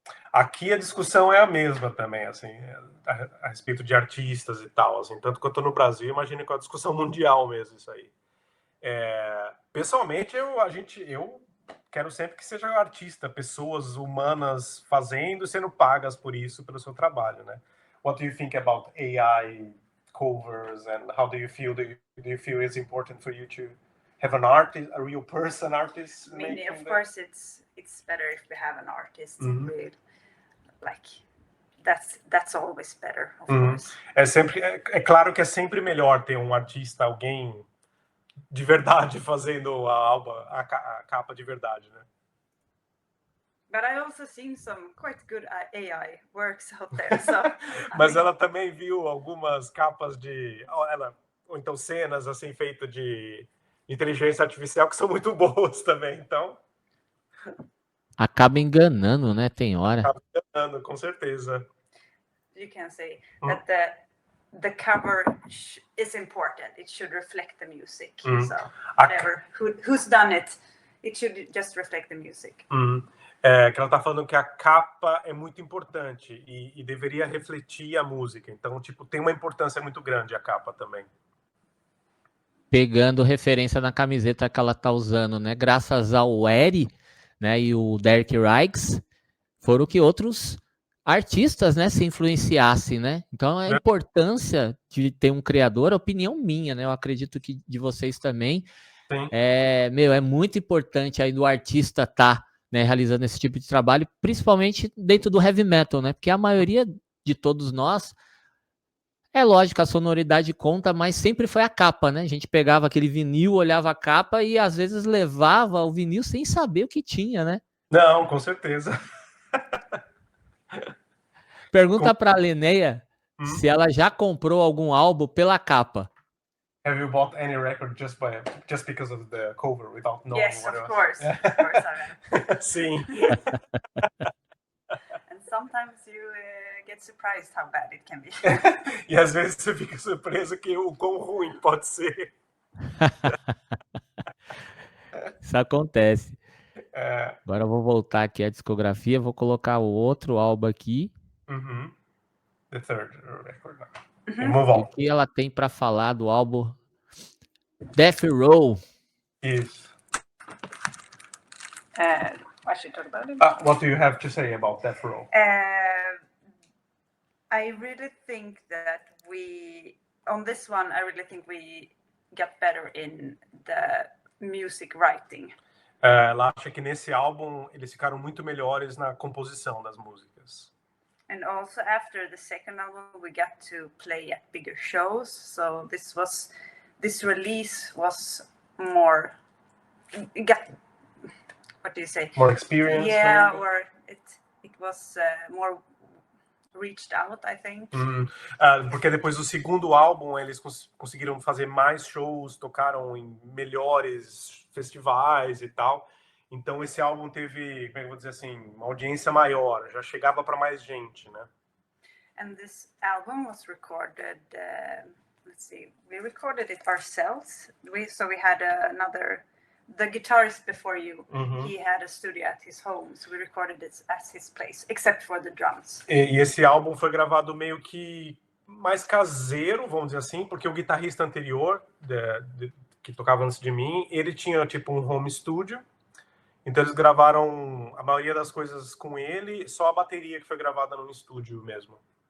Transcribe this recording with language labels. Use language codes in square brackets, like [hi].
[pt] Aqui a discussão é a mesma também, assim, a respeito de artistas e tal, assim, tanto quanto no Brasil, imagino que é uma discussão mundial mesmo isso aí. Pessoalmente, eu quero sempre que seja artista, pessoas humanas fazendo, sendo pagas por isso, pelo seu trabalho, né? [en] What do you think about AI covers, and how do you feel? Do you feel it's important for you to have an artist, a real person artist? I mean, of course, it's better if we have an artist. With, like, that's always better, of course. [pt] É claro que é sempre melhor ter um artista, alguém de verdade fazendo a capa de verdade, né? [en] But I also seen some quite good AI works out there. So, [pt] mas ela também viu algumas capas ou então cenas assim feitas de inteligência artificial que são muito boas também, então acaba enganando, né? Tem hora. Acaba enganando, com certeza. [en] You can say that the cover is important. It should reflect the music. So whatever who's done it, it should just reflect the music. [pt] Que ela tá falando que a capa é muito importante e deveria refletir a música. Então, tipo, tem uma importância muito grande a capa também. Pegando referência na camiseta que ela tá usando, né? Graças ao Eri, né, e o Derek Riggs, foram que outros artistas, né, se influenciassem, né? Então a importância de ter um criador, a opinião minha, né? Eu acredito que de vocês também. Sim. É muito importante aí do artista né, realizando esse tipo de trabalho, principalmente dentro do heavy metal, né? Porque a maioria de todos nós, é lógico, a sonoridade conta, mas sempre foi a capa, né? A gente pegava aquele vinil, olhava a capa e às vezes levava o vinil sem saber o que tinha, né? Não, com certeza. Pergunta para a Linnea se ela já comprou algum álbum pela capa. [en] Have you bought any record just because of the cover without knowing what of course. Of course I have. [pt] Sim. [en] And sometimes you get surprised how bad it can be. [pt] E às vezes você fica surpreso que o quão ruim pode ser. Isso acontece. Agora eu vou voltar aqui à discografia, vou colocar o outro álbum aqui. [en] The third record. Move on. [pt] O que ela tem para falar do álbum Death Row? Isso. [en] I should talk about it. What do you have to say about Death Row? I really think that on this one, I really think we got better in the music writing. [pt] Ela acha que nesse álbum eles ficaram muito melhores na composição das músicas. [en] And also after the second album, we got to play at bigger shows. So this release was more, what do you say? More experience? Yeah, maybe? or it was more reached out, I think. [pt] Porque depois do segundo álbum eles conseguiram fazer mais shows, tocaram em melhores festivais e tal. Então esse álbum teve, como é que eu vou dizer assim, uma audiência maior, já chegava para mais gente, né? [en] And this album was recorded, let's see, we recorded it ourselves. So we had the guitarist before you, he had a studio at his home, so we recorded it at his place, except for the drums. [pt] E esse álbum foi gravado meio que mais caseiro, vamos dizer assim, porque o guitarrista anterior, que tocava antes de mim, ele tinha tipo um home studio. Então eles gravaram a maioria das coisas com ele, só a bateria que foi gravada no estúdio mesmo.